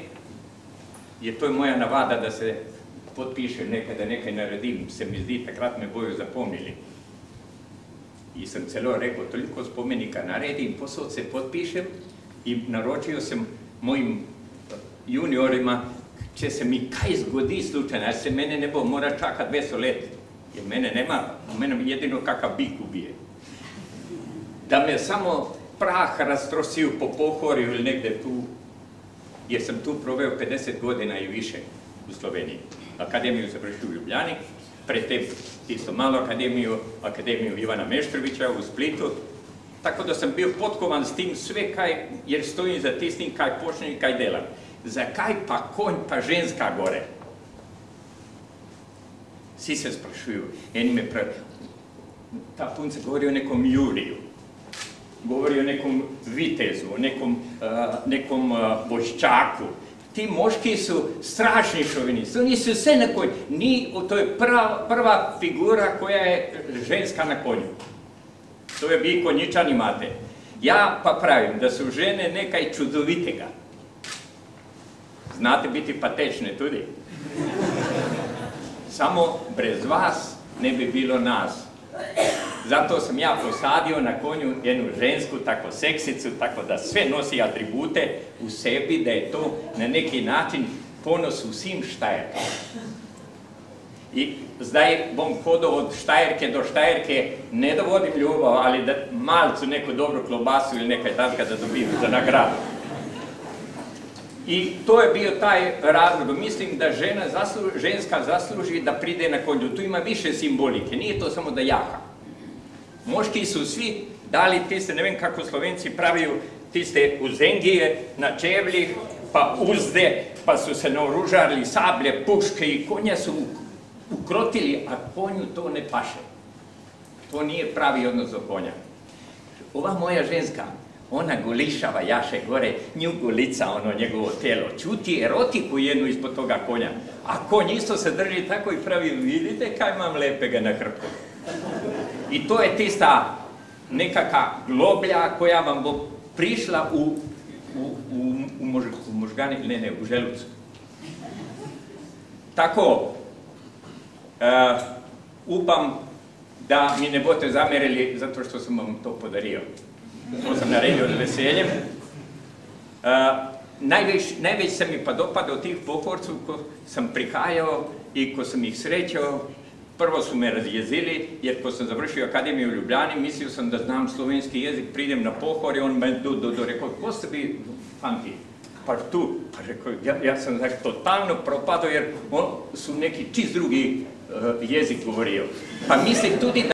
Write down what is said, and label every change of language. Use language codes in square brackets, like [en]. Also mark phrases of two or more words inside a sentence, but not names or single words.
[sl] Je to moja navada, da se podpišem nekaj, da nekaj naredim. Se mi zdi, takrat me bojo zapomnili. In sem celo rekel, toliko spomenika naredim, posod se podpišem in naročil sem mojim juniorima, če se mi kaj zgodi slučajno, ali se mene ne bo, mora čakati 200 let. [hr] Jer mene nema, mene jedino kakav bik ubije. Da me samo prah rastrosil po Pohorju ili negde tu, jer sam tu proveo 50 godina i više u Sloveniji. Akademiju završio u Ljubljani, predtem isto malo akademiju Ivana Meštrovića u Splitu, tako da sam bio potkovan s tim sve kaj, jer stojim [sl] za tistim kaj počnem i kaj delam. Zakaj pa konj pa ženska gore? [hr] Svi se sprašuju, ta punca govori o nekom Juriju, govori o nekom vitezu, o nekom voščaku. Ti moški su strašni šovinisti, oni su sve na konju. To je prva figura koja je ženska na konju. To je vi konjičani imate. [sl] Ja pa pravim da su žene nekaj čudovitega. Znate biti patečne tudi. Samo brez vas ne bi bilo nas. [hr] Zato sam ja posadio na konju jednu žensku, tako seksicu, tako da sve nosi atribute u sebi, da je to na neki način ponos u svim Štajerkama. I zdaj bom hodao od Štajerke do Štajerke, ne da vodim ljubav, ali da malcu neku dobru klobasu ili nekaj tatka da dobijem za nagradu. I to je bio taj razlog. Mislim da ženska zasluži da pride na konju. Tu ima više simbolike, nije to samo da jaha. Moški su svi dali tiste, [sl] ne vem kako Slovenci praviju, [hr] tiste uzengije na čevljih, pa uzde, pa su se naoružali sablje, puške i konja su ukrotili, a konju to ne paše. To nije pravi odnos do konja. Ova moja ženska, ona golišava jaše gore, nju golica ono njegovo telo, čuti erotiku jednu ispod toga konja, a konj isto se drži tako i pravi, [sl] vidite kaj imam lepega na hrpku. [hr] I to je tista nekaka globlja koja vam bo prišla u možgani, ne, u želucu. [sl] Tako, upam da mi ne boste zamerili zato što sam vam to podario. [hr] To sam naredio s veseljem. Najveć se mi pa dopadao tih Pohorcu ko sam prihajao i ko sam ih srećao. Prvo su me razjezili, jer ko sam završio akademiju u Ljubljani, mislio sam da znam slovenski jezik, pridem na Pohor i on me rekao, ko ste vi fanti? Pa tu, pa rekao, ja sam totalno propadao jer su neki čist drugi jezik govorijo. [sl] Pa mislim tudi,